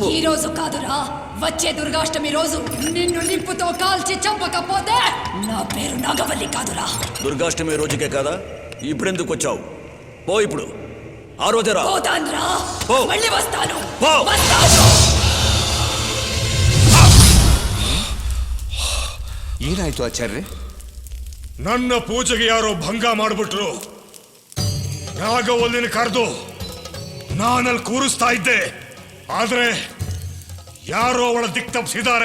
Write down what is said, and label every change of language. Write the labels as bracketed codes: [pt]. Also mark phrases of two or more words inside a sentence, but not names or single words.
[te] ఈ రోజు కాదురా, వచ్చే దుర్గాష్టమి రోజు నిన్ను నిప్పుతో కాల్చి చంపకపోతే నా పేరు నాగవల్లి కాదురా. దుర్గాష్టమి రోజుకే కాదా? ఇప్పుడెందుకు వచ్చావు? పో ఇప్పుడు. ఆ రోజే రా. పోతాన్రా, పో. మళ్ళీ వస్తాను. పో. వస్తాను. [kn] ಏನಾಯ್ತು ಆಚಾರ್ಯ? ನನ್ನ ಪೂಜೆಗೆ ಯಾರೋ ಭಂಗ ಮಾಡಿಬಿಟ್ರು. ನಾಗವಲ್ಲಿನ ಕರೆದು ನಾನಲ್ಲಿ ಕೂರಿಸ್ತಾ ಇದ್ದೆ, ಆದ್ರೆ ಯಾರೋ ಅವಳ ದಿಕ್ ತಪ್ಪಿಸಿದ್ದಾರೆ.